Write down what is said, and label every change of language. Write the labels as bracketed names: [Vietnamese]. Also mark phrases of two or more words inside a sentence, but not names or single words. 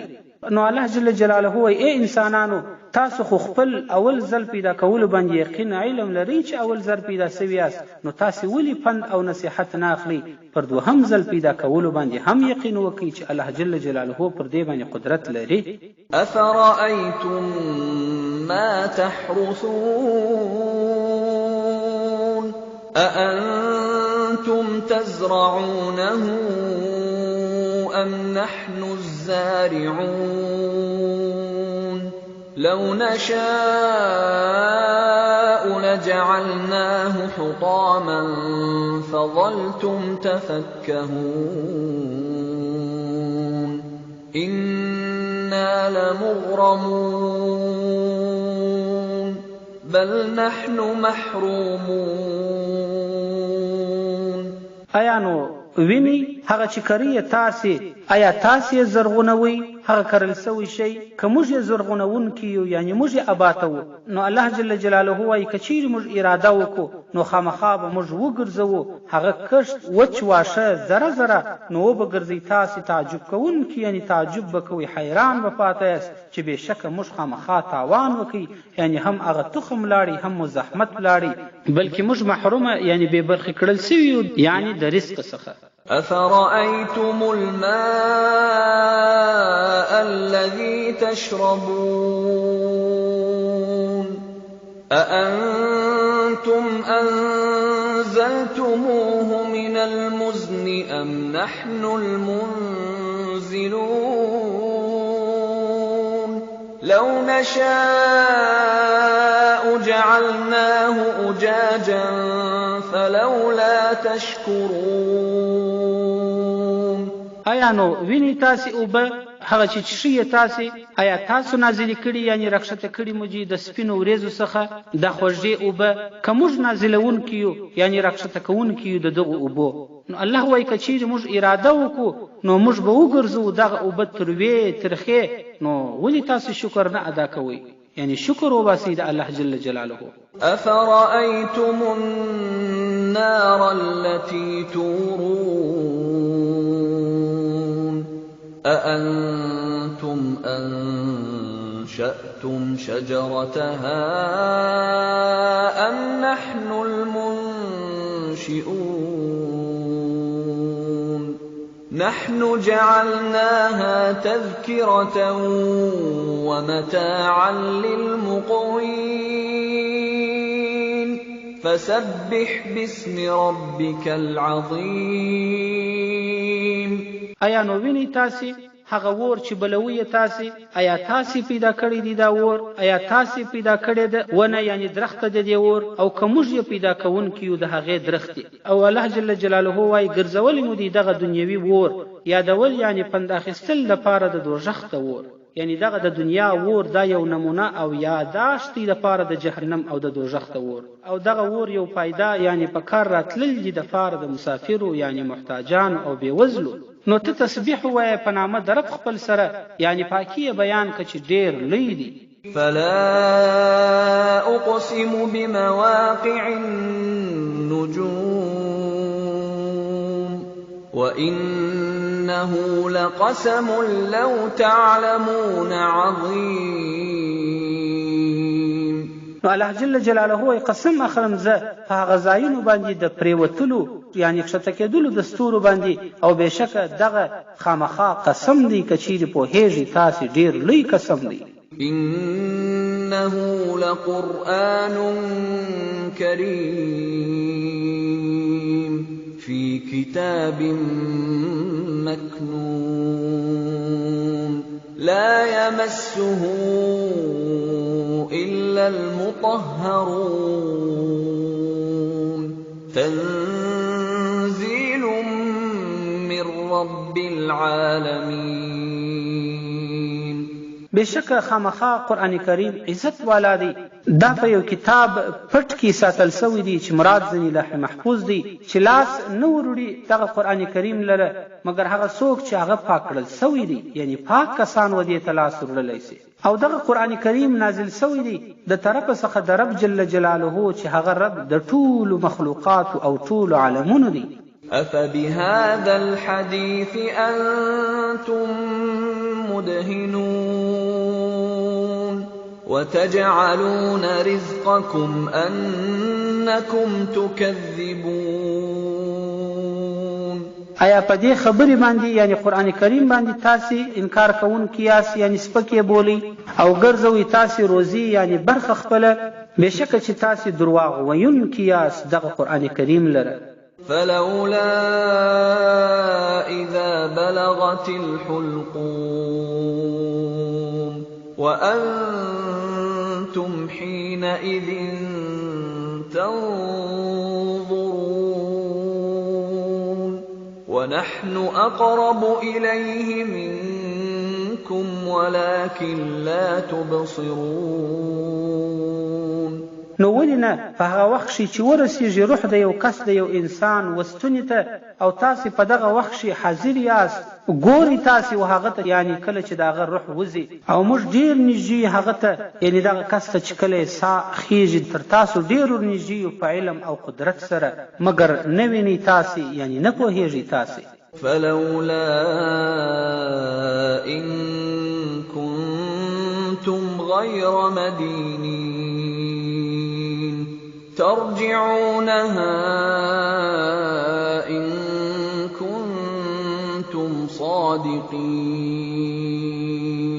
[Pashto] نو [Arabic] الله جل جلاله [Pashto] وایي ای انسانانو تاسو خو خپل اول ځل پیدا کولو باندې یقین علم لرئ چې اول ځل پیدا سوي یاست، نو تاسې ولې پند او نصیحت نه اخلئ؟ پر دوهم ځل پیدا کولو باندې هم یقین وکړئ چې [Arabic] الله جل جلاله [Pashto] پر دې باندې قدرت لري. [Arabic] افرأیتم ما تحرثون أأنتم تزرعونه أم نحن الزارعون لو نشاء لجعلناه حطاما فظلتم تفكهون إنا لمغرمون بل نحن محرومون. [Pashto] آیا نو ویني هغه چې کري تاسې آیا تاسې زرغونوي هغه کرل سوی شي که موږ یې زرغونونکي یو یعنی موږ یې اباتو نو [Arabic] الله جل جلاله [Pashto] وایي که چیرې موږ اراده وکړو نو خامخا به موږ وګرځوو هغه کښت وچ واښه زره زره نو وبګرځئ تاسې تعجب کوونکي یعنی تعجب به کوئ حیران به پاته یاست چې بېشکه موږ خامخا تاوان وکړي یعنی هم هغه تخم لاړي هم مو زحمت لاړي بلکې موږ محرومه یعنی بې برخې کړل سوي یو یعنی د رزق څخه. [Arabic] أفرأيتم الماء الذي تشربون أأنتم أنزلتموه من المزن أم نحن المنزلون لو نشاء جعلناه أجاجا فلولا تشكرون. [Pashto] آیا نو ویني تاسې اوبه هغه چې څښئ تاسې آیا تاسو نازلې کړي یعنی راکښته کړي موږ د سپینو وریځو څخه د خوږې اوبه که موږ نازلونکي یو یعنی راکښته کوونکي یو د دغو اوبو نو الله وایي که چیرې موږ اراده وکړو نو موږ به وګرځو دغه اوبه تروې ترخې نو ولې تاسو شکر نه ادا کوئ یعنی شکر وباسئ د [Arabic] الله جل جلاله. أفرأيتم النار التي تورون أأنتم أنشأتم شجرتها أم نحن المنشئون نحن جعلناها تذكرة ومتاعا للمقوين فسبح باسم ربك العظيم. [Pashto] آیا نو ویني تاسې هغه اور چې بلوي تاسې آیا تاسې پیدا کړی دی دا اور آیا تاسې پیدا کړی ده ونه یعنی درخت د دې اور او که موږ یې پیدا کوونکي یو د هغې درختې او [Arabic] الله جل جلاله [Pashto] وایي ګرځولی مو دی دغه دنیوي اور یادول یعنی پند اخیستل لپاره د دوژخ د اور یعنی دغه د دنیا اور دا یو نمونه او یاداشت دی لپاره د جهنم او د دوژخ د اور او دغه اور یو پیدا یعنی په کار راتلل دي لپاره د مسافرو یعنی محتاجانو او بېوزلو. نو ته تسبیح وایه په نامه د رب خپل سره یعنی پاکي بیان که چې ډېر لوی دی. [Arabic] فلا أقسم بمواقع النجوم وإنه لقسم لو تعلمون عظيم. [Pashto] نو [Arabic] الله جل جلاله [Pashto] وایي قسم اخلم زه په هغه ځایونو باندې د پرېوتلو یعنی ښکته کېدلو د ستورو باندې او بېشکه دغه خامخا قسم دی که چیرې پوهېږئ تاسې ډېر لوی قسم دی. [Arabic] إنه لقرآن كريم في كتاب مكنون لا يمسه إلا المطهرون تنزيل من رب العالمين. [Pashto] بشکه خامخا قرآن کریم عزت والا دی دا په یو کتاب پټ کې ساتل سوی دی چې مراد ځنې لوح محفوظ دی چې لاس نه وروړي دغه قرآن کریم لره مګر هغه څوک چې هغه پاک کړل سوی دی یعنی پاک کسان و دې ته لاس وروړلی سي او دغه قرآن کریم نازل سوی دی د طرفه څخه د [Arabic] رب جل جلاله [Pashto] چې هغه رب د ټولو مخلوقاتو او ټولو عالمونو دی. [Arabic] أفبهذا الحديث أنتم مدهنون وتجعلون رزقكم أنكم تكذبون. [Pashto] آیا په دې خبرې باندې یعنی قرآن کریم باندې تاسې انکار کوونکي یاست یعنی سپکې بولئ او ګرځوئ تاسې روزي یعنی برخه خپله بېشکه چې تاسې درواغ ویونکي یاست دغه قرآن کریم لره. [Arabic] فلولا إذا بلغت الحلقوم وأنتم حينئذ تنظرون ونحن أقرب إليه منكم ولكن لا تبصرون. [Pashto] نو ولې نه په هغه وخت چې ورسیږي روح د یو کس د یو انسان وستونې ته او تاسې په دغه وخت حاضر یاست ګوري تاسې و هغه ته یعنی کله چې د هغه روح وځي او موږ ډېر نږدې هغه ته یعنی دغه کس ته چې کله ساه خیږي تر تاسو ډېر نږدې یو په علم او قدرت سره مګر نه وینئ تاسې یعنی نه پوهېږئ تاسې [Arabic] فلولا إن كنتم غير مدينين ترجعونها إن كنتم صادقين